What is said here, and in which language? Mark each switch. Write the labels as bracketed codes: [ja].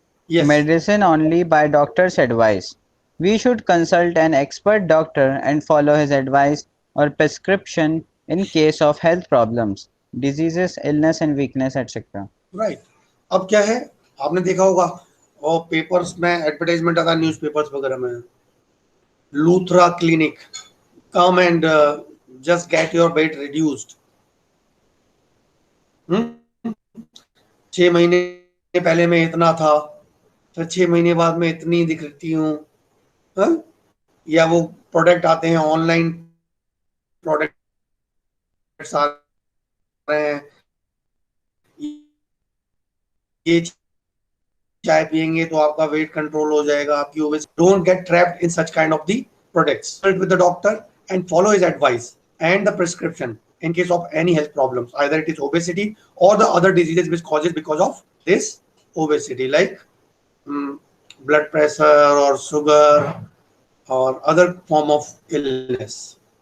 [en] Yes. Medicine only by doctor's advice. We should consult an expert doctor and follow his advice or prescription in case of health problems, diseases, illness and weakness, etc. Right. [hi] अब क्या है, आपने देखा होगा और papers में advertisement आता है न्यूज़पेपर्स वगैरह में, Luthra clinic, [en] Come and just get your weight reduced. [hi] 6 महीने पहले मैं इतना था, फिर 6 महीने बाद में इतनी दिखती हूँ. या वो प्रोडक्ट आते हैं, ऑनलाइन प्रोडक्ट्स आ रहे हैं, ये चाय पिएंगे तो आपका वेट कंट्रोल हो जाएगा, आपकी obesity. [en] Don't get trapped in such kind of the products. Consult with the doctor and follow his advice and the prescription in case of any health problems, either it is obesity or the other diseases which causes because of this obesity, like blood pressure or sugar or other form of illness.